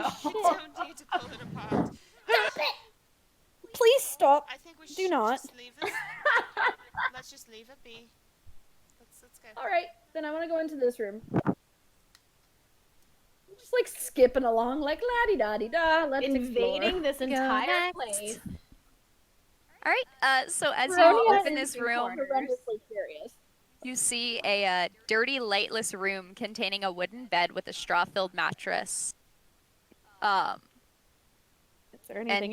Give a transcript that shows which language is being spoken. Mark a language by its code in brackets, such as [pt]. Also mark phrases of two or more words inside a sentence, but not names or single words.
[en] We don't need to pull it apart. Stop it! Please stop. I think we should Do not. just leave this. Let's just leave it be. Let's go. Alright, then I want to go into this room. Just like skipping along, like la-di-da-di-da, let's invading this entire next. place. Alright, so as you Veronia open is this room, horrendously curious. you see a dirty, lightless room containing a wooden bed with a straw-filled mattress. Is there anything